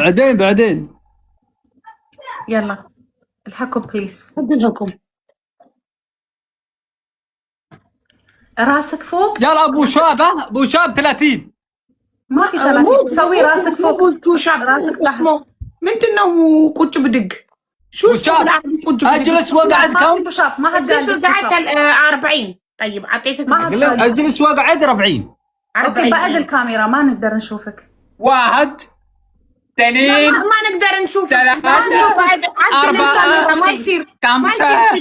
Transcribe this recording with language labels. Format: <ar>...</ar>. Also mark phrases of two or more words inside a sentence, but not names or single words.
<ar>بعدين يلا الحكم بليز. خذ الحكم. راسك فوق. يلا ابو شاب. ابو شاب 30. ما في 30. سوي راسك فوق راسك تحت.</ar> <am>ምንድነው ቁጭ ብድግ</am> <ar>شو اسمه بالعربي</ar> <am>ቁጭ ብድግ؟</am> <ar>اجلس وقعد كم؟ ابو شاب ما حد اجلس وقعد 40. طيب اعطيتك اجلس وقعد 40. اوكي بعد الكاميرا ما نقدر نشوفك. 1 2 ما نقدر نشوفك. 3 4 ما يصير 5</ar>